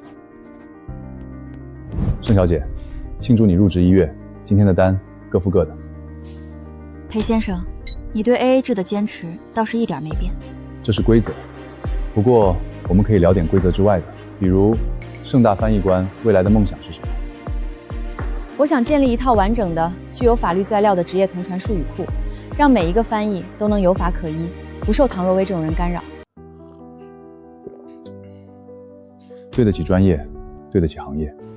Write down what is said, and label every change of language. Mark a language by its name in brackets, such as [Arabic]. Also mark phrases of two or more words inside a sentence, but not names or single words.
[Chinese] 盛小姐，慶祝你入職1月，今天的單各付各的。裴先生，你對 AA 制的堅持倒是一點沒變。這是規則，不過我們可以聊點規則之外的，比如盛大翻譯官未來的夢想是什麼？我想建立一套完整的、具有法律材料的职業同传术语庫，让每一个翻译都能有法可依，不受唐若薇这种人干扰。对得起专业，对得起行业。